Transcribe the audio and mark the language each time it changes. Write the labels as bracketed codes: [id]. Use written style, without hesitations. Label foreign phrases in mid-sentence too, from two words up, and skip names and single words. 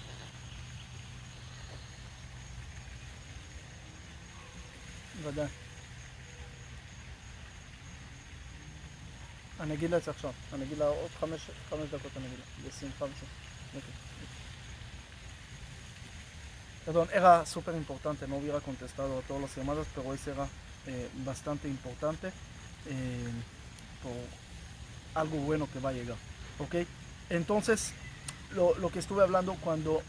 [he] ודאי. אני אגיד לה את זה עכשיו. אני אגיד לה עוד 5 דקות, אני אגיד לה. בשמחה. [es] Perdón, era súper importante, no hubiera contestado a todas las llamadas, pero ese era bastante importante por algo bueno que va a llegar. ¿Ok? Entonces, lo que estuve hablando cuando...